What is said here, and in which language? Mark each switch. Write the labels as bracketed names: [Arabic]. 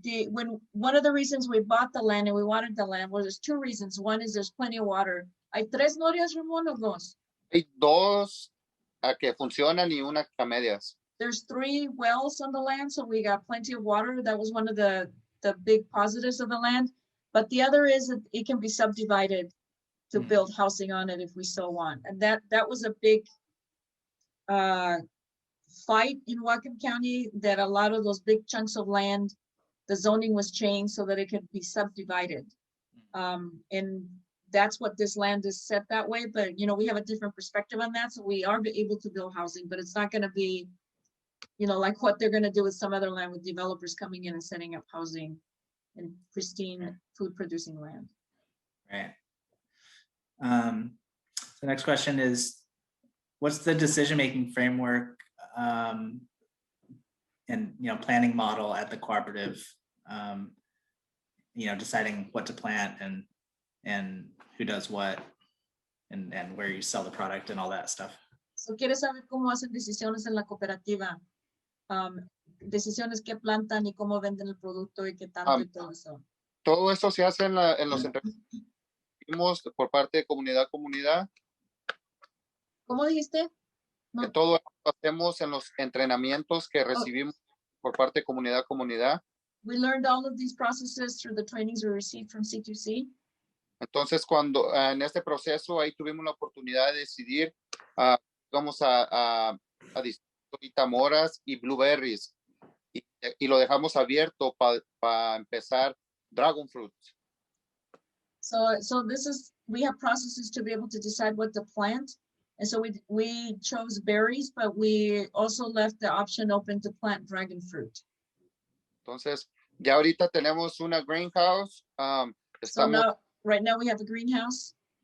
[English] When one of the reasons we bought the land and we wanted the land, well, there's 2 reasons. One is there's plenty of water. [Spanish] ¿Hay 3 norias, Ramón, o 2? Hay 2 que funcionan y una a medias. [English] There's 3 wells on the land, so we got plenty of water. That was one of the big positives of the land. But the other is that it can be subdivided to build housing on it if we so want. And that was a big fight in Whatcom County, that a lot of those big chunks of land, the zoning was changed so that it could be subdivided. And that's what this land is set that way. But, we have a different perspective on that. So we are able to build housing, but it's not going to be, like what they're going to do with some other land with developers coming in and setting up housing and pristine food producing land. Right. The next question is, what's the decision-making framework and planning model at the cooperative? Deciding what to plant and who does what and where you sell the product and all that stuff. [Spanish] So quiere saber cómo hacen decisiones en la cooperativa, decisiones que plantan y cómo venden el producto y qué tanto y todo eso. Todo eso se hace en los entrenamientos por parte de comunidad. ¿Cómo dijiste? Que todo eso lo hacemos en los entrenamientos que recibimos por parte de comunidad. [English] We learned all of these processes through the trainings we received from C2C. [Spanish] Entonces, cuando en este proceso ahí tuvimos la oportunidad de decidir, vamos a ahorita moras y blueberries y lo dejamos abierto para empezar dragon fruit. [English] So we have processes to be able to decide what to plant. And so we chose berries, but we also left the option open to plant dragon fruit. [Spanish] Entonces, ya ahorita tenemos una greenhouse. [English] So right now we have a greenhouse.